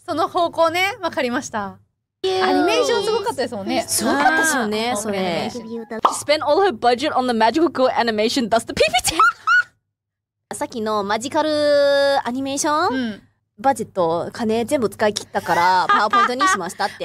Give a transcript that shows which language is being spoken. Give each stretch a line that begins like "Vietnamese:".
Japanese: その方向ね、わかりました。アニメーションすごかったですもんね。すごかったですよね、それ。
English: She spent all her budget on the magical girl animation, thus the PPT!
Japanese: さっきのマジカルアニメーション、バジェット、金全部使い切ったから、パワーポイントにしましたって。